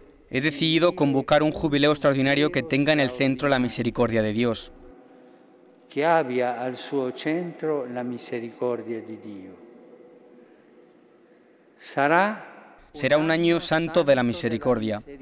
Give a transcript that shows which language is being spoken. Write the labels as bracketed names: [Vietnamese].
[Spanish] He decidido convocar un jubileo extraordinario que tenga en el centro la misericordia de Dios. [Italian] Que abbia al suo centro la misericordia di Dio. [Spanish] Será un año santo de la misericordia.